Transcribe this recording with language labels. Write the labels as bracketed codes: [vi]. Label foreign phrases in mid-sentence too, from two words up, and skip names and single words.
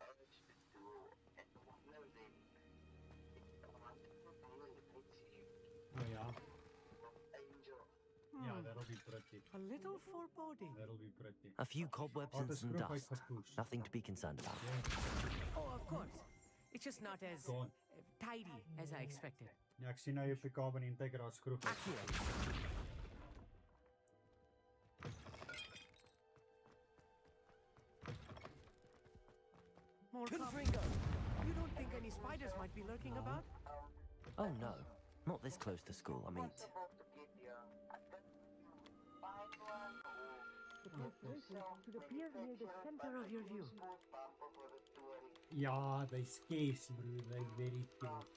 [en] Oh yeah. Yeah, that'll be pretty. A little foreboding. That'll be pretty. A few cobwebs and some dust. Nothing to be concerned about. Oh, of course. It's just not as tidy as I expected. [af] Ja, ek sien nou jy op die [en] carbon integra [af] skroef. [en] More Confringo. You don't think any spiders might be lurking about? Oh no, not this close to school, I mean. Should appear near the center of your view. Ja, they scarce, bro. They very cute.